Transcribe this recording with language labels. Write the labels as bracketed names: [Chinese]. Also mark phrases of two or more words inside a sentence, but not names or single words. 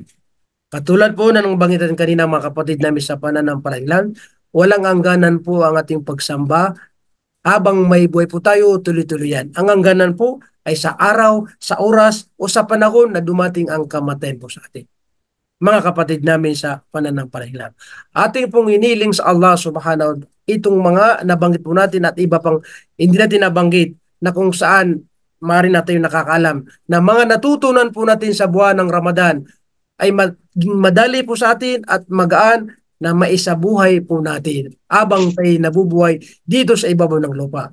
[Filipino] Katulad po na nung banggit natin kanina mga kapatid namin sa pananampalataya, walang hangganan po ang ating pagsamba. Habang may buhay po tayo, tuloy-tuloy yan. Ang hangganan po ay sa araw, sa oras, o sa panahon na dumating ang kamatayan po sa atin. Mga kapatid namin sa pananampalataya. Ating pong iniling sa Allah [Arabic] سبحانه وتعالى [Filipino] itong mga nabanggit po natin at iba pang hindi natin nabanggit na kung saan maaari natin nakakaalam na mga natutunan po natin sa buwan ng Ramadan ay maging madali po sa atin at magaan na maisabuhay po natin abang tayo nabubuhay dito sa ibabaw ng lupa.